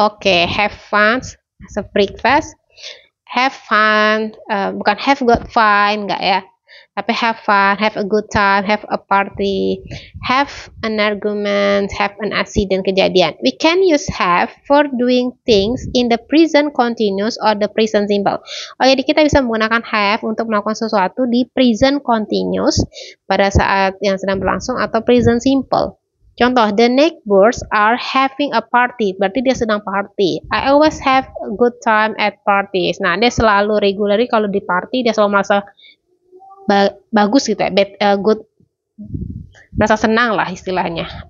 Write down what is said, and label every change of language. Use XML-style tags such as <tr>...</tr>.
<en>Okay. Have fun. Has a breakfast. Have fun.</en> <id>Bukan have got fun, enggak ya.</id> <en>Tapi have fun, have a good time, have a party, have an argument, have an accident, kejadian. We can use have for doing things in the present continuous or the present simple.</en> <id>Oh, jadi kita bisa menggunakan have untuk melakukan sesuatu di present continuous pada saat yang sedang berlangsung atau present simple.</id> <en>Contoh, the neighbors are having a party.</en> <id>Berarti dia sedang party.</id> <en>I always have a good time at parties.</en> <id>Nah, dia selalu regularly kalau di party, dia selalu merasa bagus gitu ya, good, merasa senang lah istilahnya.</id>